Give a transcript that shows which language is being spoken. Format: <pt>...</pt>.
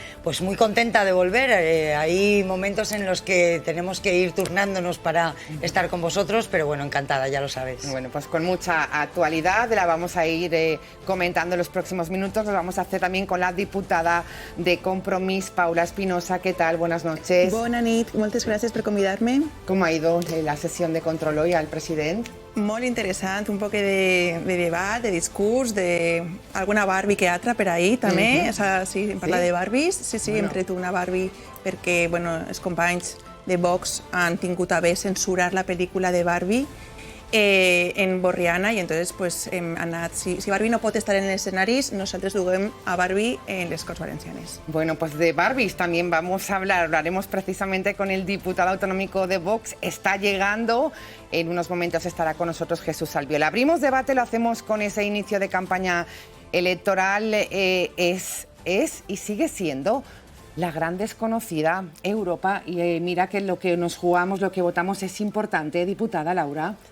<es>Pues muy contenta de volver. Hay momentos en los que tenemos que ir turnándonos para estar con vosotros, pero bueno, encantada, ya lo sabéis. Bueno, pues con mucha actualidad la vamos a ir comentando en los próximos minutos. Lo vamos a hacer también con la diputada de Compromís, Paula Espinosa. ¿Qué tal? Buenas noches.</es> <ca>Bona nit, moltes gràcies per convidar-me.</ca> <es>¿Cómo ha ido la sesión de control hoy al presidente?</es> <ca>Molt interessant, un poc de debat, de discurs, d'alguna Barbie que altra per ahir també. Sí, parla de Barbies. Sí, hem tret una Barbie perquè els companys de Vox han tingut a bé censurar la pel·lícula de Barbie en Borriana</ca> <es>y entonces pues</es> <ca>hem anat, si Barbie no pot estar en els escenaris, nosaltres duguem a Barbie en les Corts Valencianes.</ca> <es>Bueno, pues de Barbies también vamos a hablar, hablaremos precisamente con el diputado autonómico de Vox. Está llegando, en unos momentos estará con nosotros Jesús Albiol. Abrimos debate, lo hacemos con ese inicio de campaña electoral, es y sigue siendo la gran desconocida Europa, y mira que lo que nos jugamos, lo que votamos es importante, diputada Laura.</es>